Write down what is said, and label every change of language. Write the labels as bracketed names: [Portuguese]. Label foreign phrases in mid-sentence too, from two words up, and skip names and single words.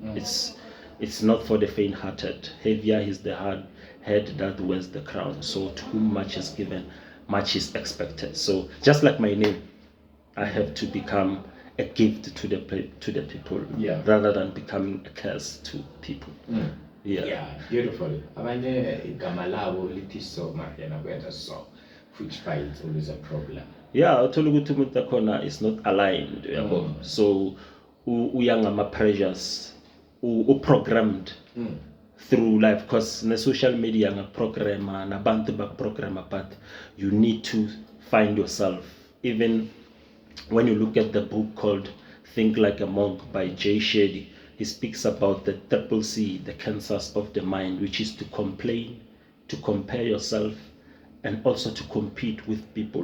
[English] It's not for the faint-hearted. Heavier is the hard head that wears the crown. So to whom much is given, much is expected. So just like my name, I have to become a gift to the people, rather than becoming a curse to people. Yeah, beautiful. [Zulu] Abanye igama labo lithi so yena kwenza so, [English] which by it's always a problem. Yeah, [Zulu] uthola ukuthi umuntu akhona [English] is not aligned, [Zulu] yabo. [English] So uyangama pressures, programmed through life, because the social media nga programmer nabantu ba programmer, but you need to find yourself. Even when you look at the book called Think Like a Monk by Jay Shetty, he speaks about the triple C, the cancers of the mind, which is to complain, to compare yourself, and also to compete with people.